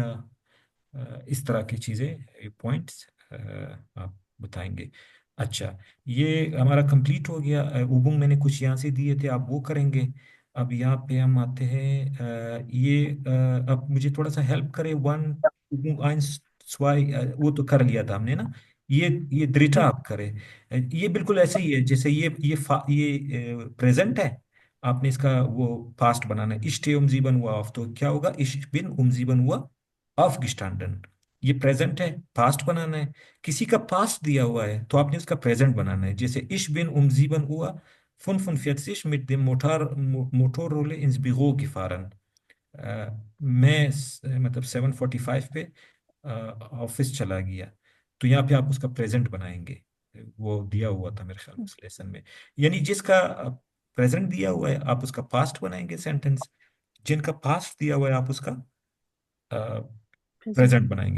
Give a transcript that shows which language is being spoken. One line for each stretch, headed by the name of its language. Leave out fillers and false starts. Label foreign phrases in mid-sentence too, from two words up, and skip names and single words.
Hindi: इस तरह की चीज़ें, पॉइंट्स आप बताएंगे। अच्छा, ये हमारा कंप्लीट हो गया। उबुंग मैंने कुछ यहाँ से दिए थे, आप वो करेंगे। अब यहाँ पे हम आते हैं। अब मुझे थोड़ा सा हेल्प करें।
German: वन उबुंग eins zwei,
Hindi: वो तो कर लिया था हमने ना। ये दृढ़ता आप करें। ये बिल्कुल ऐसे ही है जैसे ये प्रेजेंट है। आपने इसका वो पास्ट बनाना है।
German: Ich stehe um 7 Uhr auf,
Hindi: तो क्या होगा?
German: Ich bin um 7 Uhr aufgestanden।
Hindi: ये प्रेजेंट है, पास्ट बनाना है। किसी का पास्ट दिया हुआ है तो आपने उसका प्रेजेंट बनाना है। जैसे
German: ich bin um 7 Uhr 45 mit dem Motorrolle ins Büro gefahren।
Hindi: मैं मतलब 7:45 पे ऑफिस चला गया। तो यहाँ पे आप उसका प्रेजेंट बनाएंगे। वो दिया हुआ था मेरे ख्याल में उस लेसन में। यानी जिसका प्रेजेंट दिया हुआ है आप उसका पास्ट बनाएंगे सेंटेंस, जिनका पास्ट दिया हुआ है आप उसका प्रेजेंट बनाएंगे।